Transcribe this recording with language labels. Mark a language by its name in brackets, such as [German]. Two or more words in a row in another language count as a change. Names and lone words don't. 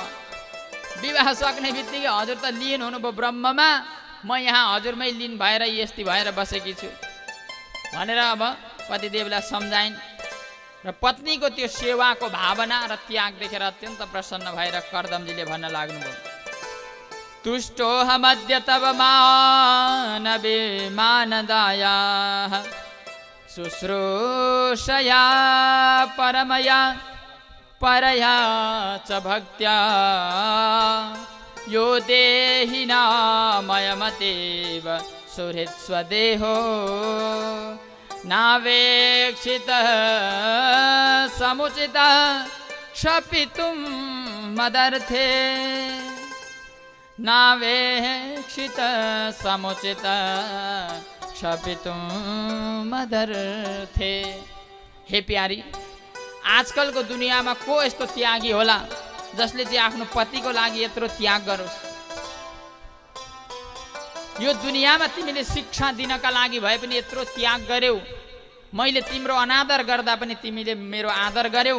[Nepali] विवाह सक्ने बित्तिकै हजुर त लीन हुनुभयो ब्रह्ममा, म यहाँ हजुरमै लीन भएर यस्ती भएर बसेकी छु भनेर अब पतिदेवलाई सम्झाइन्। र पत्नीको त्यो सेवाको भावना र त्याग देखेर अत्यन्त प्रसन्न भएर कर्दमजीले भन्न लाग्नुभयो, [Sanskrit] तुष्टोऽहमद्य तव मानवे मानदाया शुश्रूषया परमया परया च भक्त्या यो देहिनामयमतेव सुहृत्स्वदेहो नावेक्षित समुचित शपितुं मदर्थे नावेक्षित समुचित शपितुं मदर्थे। [Nepali] हे प्यारी, आजकलको दुनियाँमा को यस्तो त्यागी होला जसले चाहिँ आफ्नो पतिको लागि यत्रो त्याग गरोस्। यो दुनियाँमा तिमीले शिक्षा दिनका लागि भए पनि यत्रो त्याग गर्यौ, मैले तिम्रो अनादर गर्दा पनि तिमीले मेरो आदर गर्यौ।